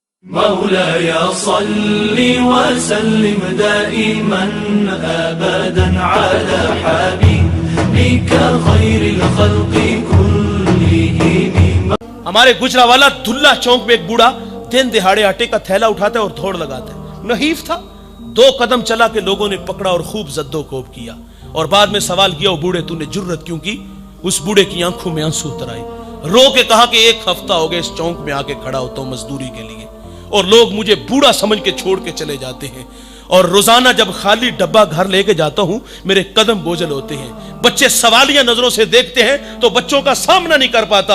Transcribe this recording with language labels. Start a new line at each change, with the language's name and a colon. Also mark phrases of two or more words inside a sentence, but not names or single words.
Arabic: مولاي صل وسلم دائما ابدا على حبيبك خير الخلق كلهم.
Urdu: ہمارے گجرا والا دھلا چوک میں ایک بوڑھا دن دہاڑے آٹے کا تھیلا اٹھاتا ہے اور دوڑ لگاتا ہے. نحیف تھا, 2 قدم چلا کہ لوگوں نے پکڑا اور خوب زد و کوب کیا, اور بعد میں سوال کیا, او بوڑھے تو نے جرت کیوں کی؟ اس بوڑھے کی آنکھوں میں آنسو اتر آئے, رو کے کہا کہ 1 ہفتہ ہو گیا اس چونک میں آ کے کھڑا ہوتا ہوں مزدوری کے لیے, اور لوگ مجھے بوڑھا سمجھ کے چھوڑ کے چلے جاتے ہیں, اور روزانہ جب خالی ڈبہ گھر لے کے جاتا ہوں میرے قدم بوجھل ہوتے ہیں, بچے سوالیہ نظروں سے دیکھتے ہیں تو بچوں کا سامنا نہیں کر پاتا.